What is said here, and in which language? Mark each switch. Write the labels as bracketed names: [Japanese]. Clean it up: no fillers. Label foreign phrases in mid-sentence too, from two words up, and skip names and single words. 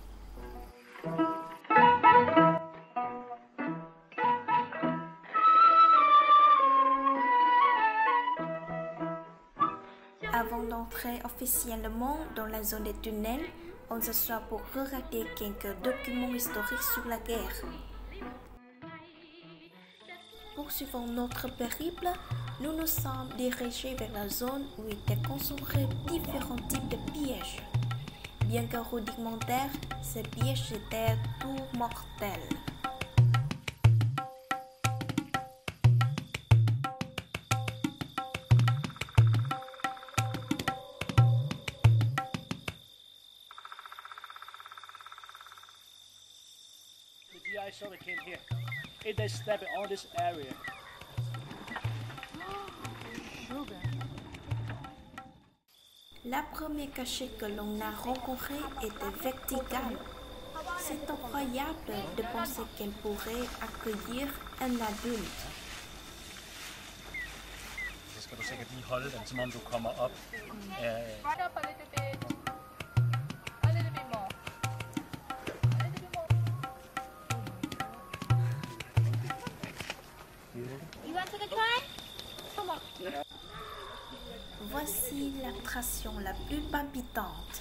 [French] Avant d'entrer officiellement dans la zone des tunnels, on s'assoit pour regarder quelques documents historiques sur la guerre. Poursuivant notre périple, nous nous sommes dirigés vers la zone où étaient concentrés différents types de pièges. Bien que rudimentaires, ces pièges étaient tout mortels. [English] GI sort of came here. If they step on this area. [French] La première cachette que l'on a rencontrée était verticale. C'est incroyable de penser qu'elle pourrait accueillir un adulte. [Danish] Så skal du sikkert lige holde den, som om du kommer op. [French] Voici l'attraction la plus palpitante.